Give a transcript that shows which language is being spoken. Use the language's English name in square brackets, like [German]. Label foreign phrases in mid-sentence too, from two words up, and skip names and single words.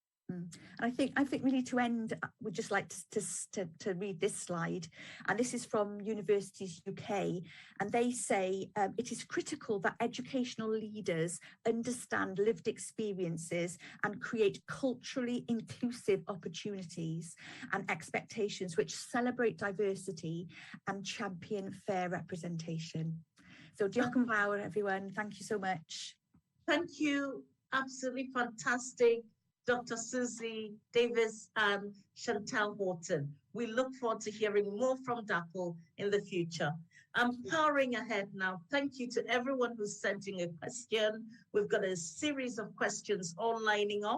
[English] And I think we need to end. We'd just like to read this slide, and this is from Universities UK, and they say it is critical that educational leaders understand lived experiences and create culturally inclusive opportunities and expectations which celebrate diversity and champion fair representation. [Welsh] So diolch yn fawr, [English] everyone. Thank you so much. Thank you. Absolutely fantastic. Dr. Susie Davis and Chantal Horton. We look forward to hearing more from DAPL in the future. I'm powering ahead now. Thank you to everyone who's sending a question. We've got a series of questions all lining up.